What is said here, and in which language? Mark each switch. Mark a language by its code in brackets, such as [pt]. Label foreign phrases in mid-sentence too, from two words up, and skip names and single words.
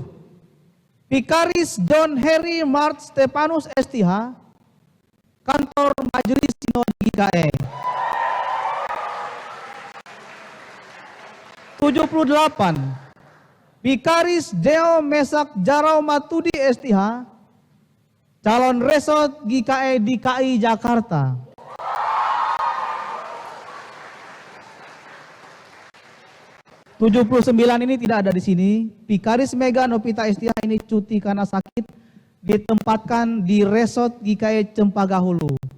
[id] Pikaris John Harry Mart Stepanus Estiha, Kantor Majelis Sinode GKE. 78. Pikaris Deo Mesak Jarau Matudi Estiha, calon Resort GKE DKI Jakarta. 79 ini tidak ada di sini. Pikaris Mega Novita Estiha ini cuti karena sakit, ditempatkan di Resort GKE Cempaka Hulu.